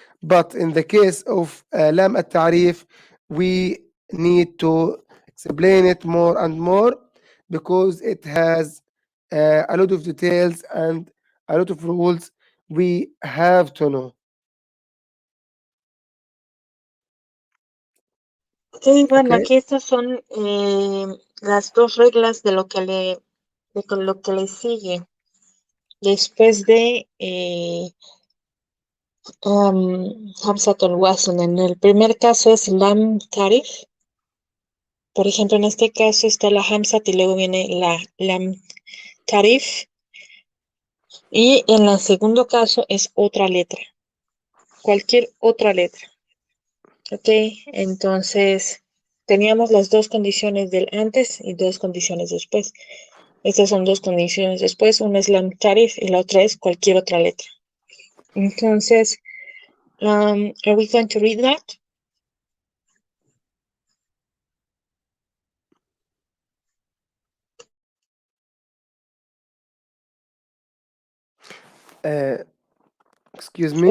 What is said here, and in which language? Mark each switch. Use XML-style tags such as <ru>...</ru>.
<en>But in the case of لام التعريف, we need to explain it more and more because it has a lot of details and a lot of rules we have to know.</en> <es>Sí, bueno,</es> <en>Okay.</en> <es>aquí estas son las dos reglas de lo que le sigue después de Hamzatul Wasl. En el primer caso es Lam Tarif. Por ejemplo, en este caso está la Hamzat y luego viene la Lam Tarif. Y en el segundo caso es otra letra, cualquier otra letra. Ok, entonces teníamos las dos condiciones del antes y dos condiciones después. Estas son dos condiciones después, una es la tarif y la otra es cualquier otra letra. Entonces,</es> <en>are we going to read that? Uh, excuse me.</en>